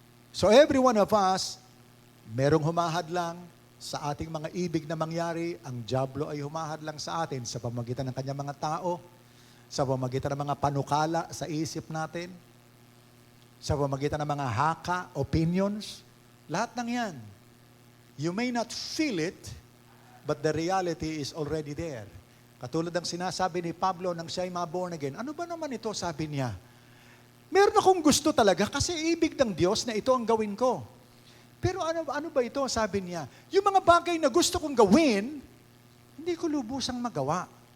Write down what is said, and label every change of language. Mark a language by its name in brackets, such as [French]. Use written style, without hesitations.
[English] So, every one of us, [Filipino] merong humahadlang sa ating mga ibig na mangyari. Ang dyablo ay humahadlang sa atin sa pamamagitan ng kanyang mga tao, sa pamamagitan ng mga panukala sa isip natin, sa pamamagitan ng mga haka, opinions, lahat ng yan. [English] You may not feel it, but the reality is already there. [Filipino] Katulad ng sinasabi ni Pablo nang siya ay ma-born again, ano ba naman ito, sabi niya? Meron akong gusto talaga kasi ibig ng Diyos na ito ang gawin ko. Pero ano ba ito, sabi niya? Yung mga bagay na gusto kong gawin, hindi ko lubusang magawa.